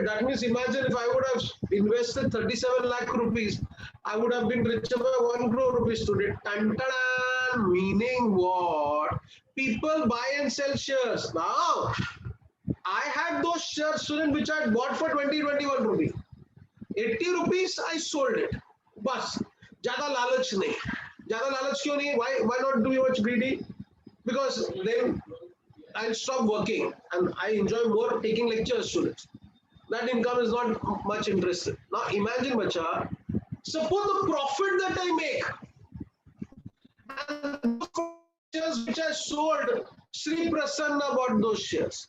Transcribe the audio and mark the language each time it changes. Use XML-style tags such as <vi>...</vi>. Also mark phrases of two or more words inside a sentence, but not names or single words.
<en>That means imagine if I would have invested 37 lakh rupees, I would have been richer by 1 crore rupees today. Tantadan, meaning what? People buy and sell shares. Now, I had those shares, student, which I had bought for 20, 21 rupees. 80 rupees, I sold it. Bas,</en> <hi>ज़्यादा लालच नहीं. ज़्यादा लालच क्यों नहीं?</hi> <en>Why not do much greedy? Because then I'll stop working and I enjoy more taking lectures, students. That income is not much interested. Now imagine, bacha, suppose the profit that I make and those shares which I sold, Sri Prasanna bought those shares.</en>